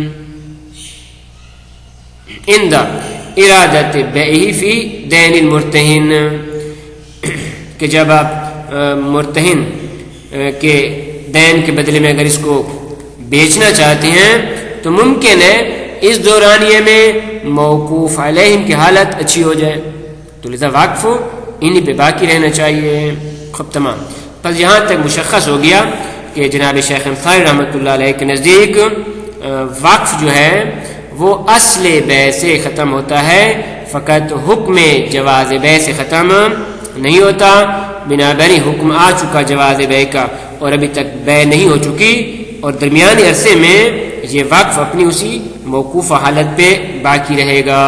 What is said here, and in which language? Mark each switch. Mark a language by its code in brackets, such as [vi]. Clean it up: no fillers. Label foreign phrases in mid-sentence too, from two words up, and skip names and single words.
[ar] عند ارادت بیعہ فی دین المرتہن، [ur] کہ جب آپ مرتہن کے دین کے بدلے میں اگر اس کو بیچنا چاہتے ہیں تو ممکن ہے اس دورانیے میں موقوف علیہم کی حالت اچھی ہو جائے، تو لذا وقف انہی پہ باقی رہنا چاہیے۔ خب تمام، پس یہاں تک مشخص ہو گیا کہ جناب شیخ انصاری رحمۃ اللہ علیہ کے نزدیک وقف جو ہے وہ اصل بیع سے ختم ہوتا ہے، فقط حکم جواز بیع سے ختم نہیں ہوتا۔ بنابراین حکم آ چکا جواز بیع کا اور ابھی تک بیع نہیں ہو چکی، اور درمیانی عرصے میں یہ وقف اپنی اسی موقوفہ حالت پہ باقی رہے گا۔